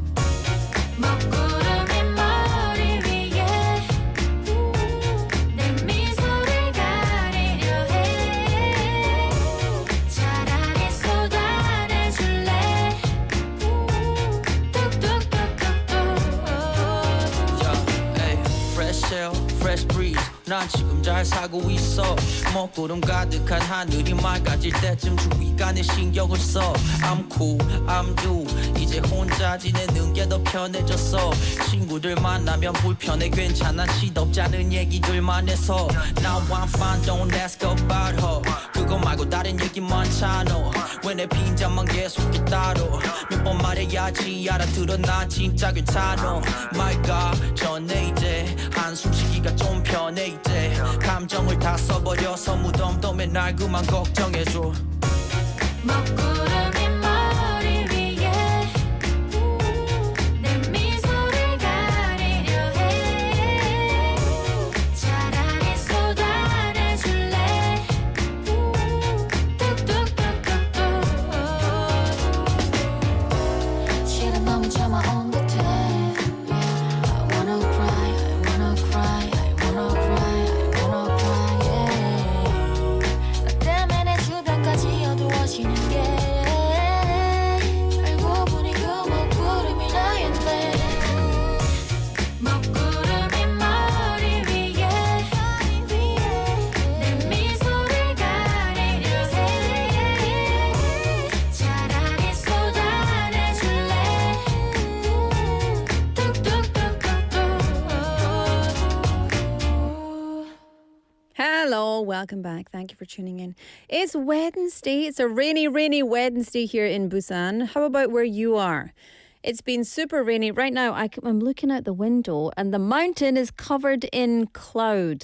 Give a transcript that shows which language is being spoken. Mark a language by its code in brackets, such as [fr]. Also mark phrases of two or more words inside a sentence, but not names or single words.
[ko] 먹구름이 머리 위에 내 미소를 가리려 해 차라리 쏟아내줄래 뚝뚝뚝뚝뚝 [en] Fresh air, fresh breeze [ko] 난 지금 잘 살고 있어 먹구름 가득한 하늘이 맑아질 때쯤 주위가 내 신경을 써 I'm [en] cool, I'm you [ko] 이제 혼자 지내는 게 더 편해졌어 친구들 만나면 불편해 괜찮아 시덥지 않은 얘기들만 해서 [en] Now I'm fine, don't ask about her [ko] 그거 말고 다른 얘기 많잖아 왜 내 빈잔만 계속해 따로 몇 번 말해야지 알아들어 나 진짜 괜찮아 [en] My God [ko] 전에 이제 한숨 쉬기가 좀 편해 이제 감정을 다 써버려서 무덤덤에 날 그만 걱정해줘 먹구름이 머리 위에 내 미소를 가리려 해 차라리 쏟아내줄래 뚝뚝뚝뚝뚝 실은 너무 참아온 듯해 [en] I wanna cry, I wanna cry, I wanna cry, I wanna cry yeah. [ko] 나 때문에 내 주변까지 어두워지는 게 알고 보니 그 먹구름이 나였네 먹구름이 머리 위에 내 미소를 가리려 해 차라리 쏟아내줄래 뚝뚝뚝뚝뚝 [en] Hello, welcome back. Thank you for tuning in. It's Wednesday. It's a rainy, rainy Wednesday here in Busan. How about where you are? It's been super rainy. Right now, I'm looking out the window and the mountain is covered in cloud.